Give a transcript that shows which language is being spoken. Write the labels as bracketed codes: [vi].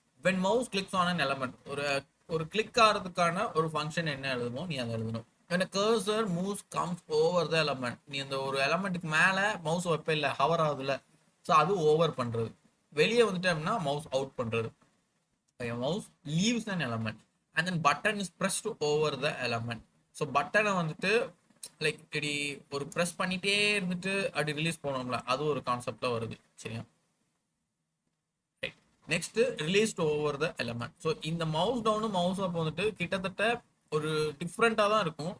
[en] when mouse clicks on an element, [ta] ஒரு click ஆகிறதுக்கான ஒரு ஃபங்க்ஷன் என்ன எழுதுமோ நீ அதை எழுதணும். [en] when a cursor moves comes over the element, [ta] நீ அந்த ஒரு எலமெண்ட்டுக்கு மேலே மவுஸ் வைப்ப இல்லை, ஹவர் ஆகுதுல்ல? ஸோ அது ஓவர் பண்ணுறது. வெளியே வந்துட்டு அப்படின்னா மவுஸ் அவுட் பண்ணுறது. [en] Mouse leaves an element and then button is pressed over the element. [ta] So பட்டனை வந்துட்டு லைக் இப்படி ஒரு ப்ரெஸ் பண்ணிட்டே இருந்துட்டு அப்படி ரிலீஸ் பண்ணோம்ல, அது ஒரு கான்செப்ட்ல வருது. சரியா? [en] Next release over the element. [ta] So இந்த மவுஸ் டவுனும் மவுஸ் அப் வந்துட்டு கிட்டத்தட்ட ஒரு டிஃப்ரெண்ட்டாக தான் இருக்கும்.